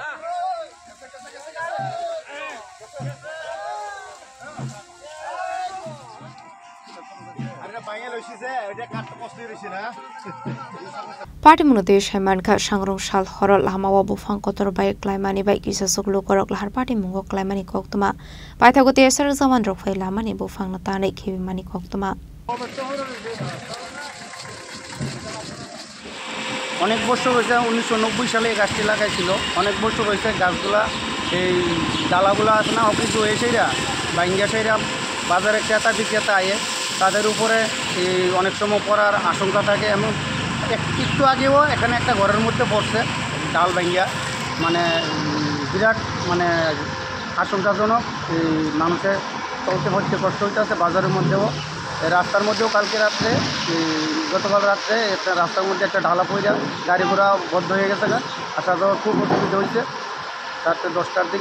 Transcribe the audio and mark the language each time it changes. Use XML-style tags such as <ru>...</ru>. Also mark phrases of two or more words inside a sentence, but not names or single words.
<trp>Party munuti Shaiman ka Sangrungsal horo lamao bhangkotor bai klaimani bai kisa soklu korok lahar party mungo klaimani koktoma paithagoti esar zaman rokfai lamani bufang natane khibimani koktoma</trp> <bn>অনেক বছর হয়েছে 1990 সালে এই গাছটি লাগাইছিল অনেক বছর হয়েছে গাছগুলা এই ডালাগুলা আছে না অফিস হয়েছেরা বাইঙ্গা সেরা বাজারে ক্রেতা বিক্রেতা আয়ে তাদের উপরে এই অনেক সময় পড়ার আশঙ্কা থাকে এমন একটু আগেও এখানে একটা ঘরের মধ্যে পড়ছে ডাল বাইঙ্গা মানে বিরাট মানে আশঙ্কাজনক এই মানুষের চলতে হচ্ছে কষ্ট হইতেছে বাজারের মধ্যেও রাস্তার মধ্যেও কালকে রাত্রে গতকাল রাত্রে একটা রাস্তার মধ্যে একটা ঢালা পড়ে যায় গাড়ি ঘোড়া বন্ধ হয়ে গেছে আসা যাওয়া খুব অসুবিধা হয়েছে রাত্রে 10টার দিকে</bn>